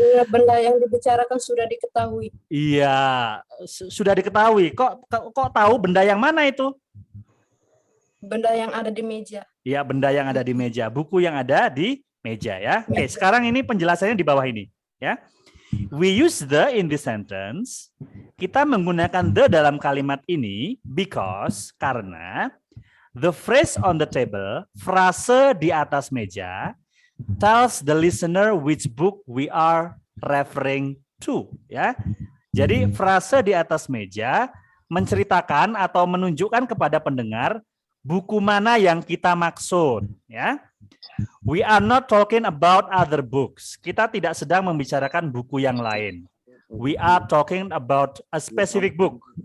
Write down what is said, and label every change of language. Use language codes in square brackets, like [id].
[id] Benda yang dibicarakan sudah diketahui. Iya, sudah diketahui. Kok tahu benda yang mana itu? Benda yang ada di meja. Iya, benda yang ada di meja, buku yang ada di meja ya. Oke, sekarang ini penjelasannya di bawah ini ya. [en] We use the in this sentence. [id] Kita menggunakan the dalam kalimat ini [en] because karena the phrase on the table, [id] frase di atas meja, [en] tells the listener which book we are referring to ya. [id] Jadi frase di atas meja menceritakan atau menunjukkan kepada pendengar buku mana yang kita maksud ya. [en] We are not talking about other books. [id] Kita tidak sedang membicarakan buku yang lain. [en] We are talking about a specific book.